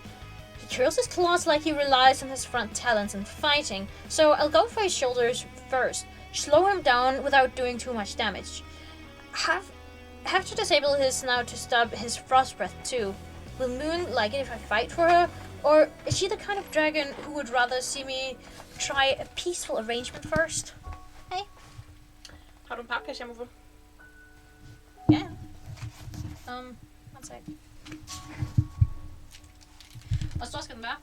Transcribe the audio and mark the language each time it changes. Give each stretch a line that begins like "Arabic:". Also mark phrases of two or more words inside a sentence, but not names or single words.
English: He curls his claws like he relies on his front talons in fighting, so I'll go for his shoulders first, slow him down without doing too much damage. Have to disable his snout to stop his frost breath too. Will Moon like it if I fight for her? Or is she the kind of dragon who would rather see me try a peaceful arrangement first? Hey.
Danish: Har du en papkasse, jeg må få? Ja.
English: One sec.
Danish: Hvor stor skal den være?